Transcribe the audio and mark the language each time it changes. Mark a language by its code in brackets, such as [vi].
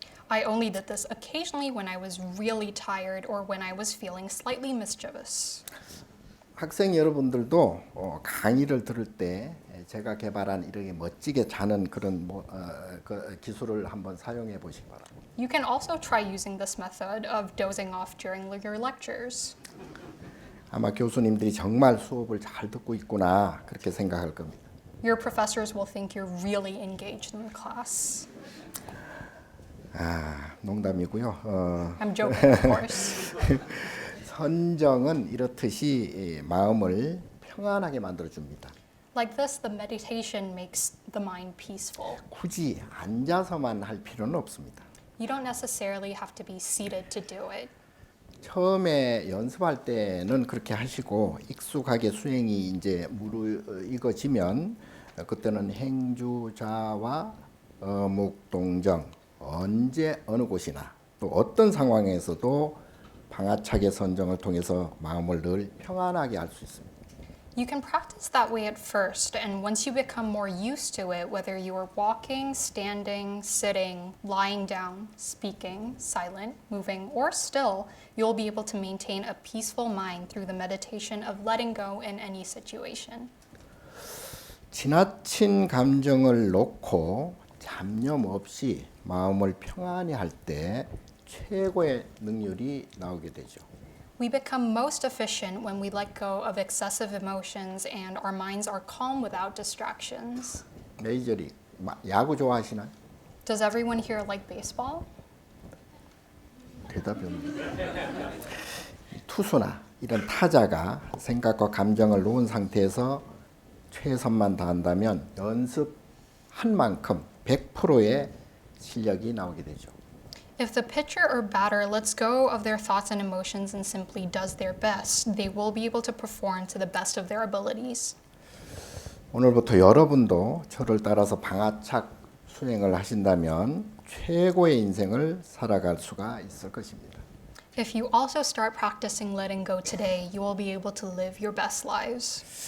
[en] I only did this occasionally when I was really tired or when I was feeling slightly mischievous. [ko] 학생 여러분들도 강의를 들을 때 제가 개발한 이렇게 멋지게 자는 그런 그 기술을 한번 사용해 보시기 바랍니다. [en] You can also try using this method of dozing off during your lectures. [ko] 아마 교수님들이 정말 수업을 잘 듣고 있구나 그렇게 생각할 겁니다. [en] Your professors will think you're really engaged in the class. [ko] 농담이고요. [en] I'm joking, of course. [ko] 선정은 이렇듯이 마음을 평안하게 만들어 줍니다. [en] Like this, the meditation makes the mind peaceful. [ko] 굳이 앉아서만 할 필요는 없습니다. [en] You don't necessarily have to be seated to do it. [ko] 처음에 연습할 때는 그렇게 하시고 익숙하게 수행이 이제 무르익어지면 그때는 행주자와 어묵동정 언제 어느 곳이나 또 어떤 상황에서도 방아착의 선정을 통해서 마음을 늘 평안하게 할 수 있습니다. [en] You can practice that way at first, and once you become more used to it, whether you are walking, standing, sitting, lying down, speaking, silent, moving, or still, you'll be able to maintain a peaceful mind through the meditation of letting go in any situation. [ko] 지나친 감정을 놓고 잡념 없이 마음을 평안히 할 때 최고의 능률이 나오게 되죠. [en] We become most efficient when we let go of excessive emotions and our minds are calm without distractions. [ko] 메이저리 야구 좋아하시나요? [en] Does everyone here like baseball? [ko] 대답이 없네요. 투수나 이런 타자가 생각과 감정을 놓은 상태에서 최선만 다한다면 연습한 만큼 100%의 실력이 나오게 되죠. [en] If the pitcher or batter lets go of their thoughts and emotions and simply does their best, they will be able to perform to the best of their abilities. [ko] 오늘부터 여러분도 저를 따라서 방아착 수행을 하신다면 최고의 인생을 살아갈 수가 있을 것입니다. [en] If you also start practicing letting go today, you will be able to live your best lives.